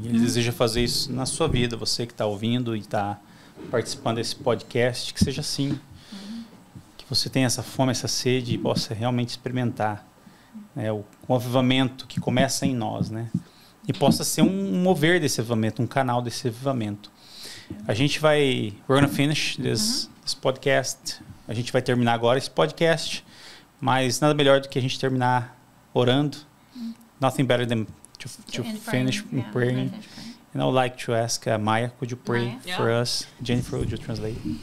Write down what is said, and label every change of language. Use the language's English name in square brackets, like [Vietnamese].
[Portuguese] Ele deseja fazer isso na sua vida, você que está ouvindo e está participando desse podcast, que seja assim. Que você tenha essa fome, essa sede e possa realmente experimentar, né, o avivamento que começa em nós, né? E possa ser um mover desse avivamento, um canal desse avivamento. A gente vai... [English] We're gonna finish this podcast. [Portuguese] A gente vai terminar agora esse podcast, mas nada melhor do que a gente terminar orando. [English] Nothing better than to finish in praying. And I would like to ask Maya, could you pray Maya? for Yeah. us? Jennifer, would you translate?